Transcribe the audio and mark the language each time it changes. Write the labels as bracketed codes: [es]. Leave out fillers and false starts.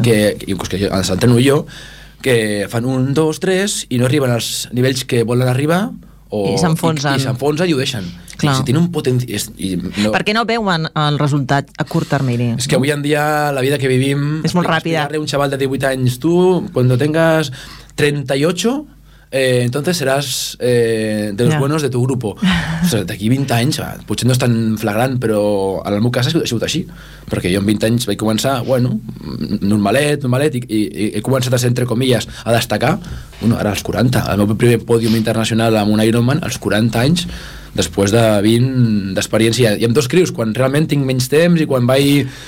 [ca] que ens entreno jo, que fan un, dos, tres, i no arriben als nivells que volen arribar, o, i s'enfonsen. I s'enfonsen i ho deixen. Clar. Si tenen un potencial... No. Per què no veuen el resultat a curt termini? És que avui en dia la vida que vivim... És molt ràpida. Un xaval de 18 anys, tu, quan tengas 38... [es] entonces serás de los buenos de tu grupo. [ca] O sea, d'aquí 20 anys, potser no és tan flagrant, però en el meu cas ha sigut així, perquè jo en 20 anys vaig començar, bueno, normalet, i he començat a ser, entre comillas, a destacar, bueno, ara als 40, el meu primer pòdium internacional amb un Ironman, als 40 anys, després de 20 d'experiència, i amb dos crios, quan realment tinc menys temps i quan vaig...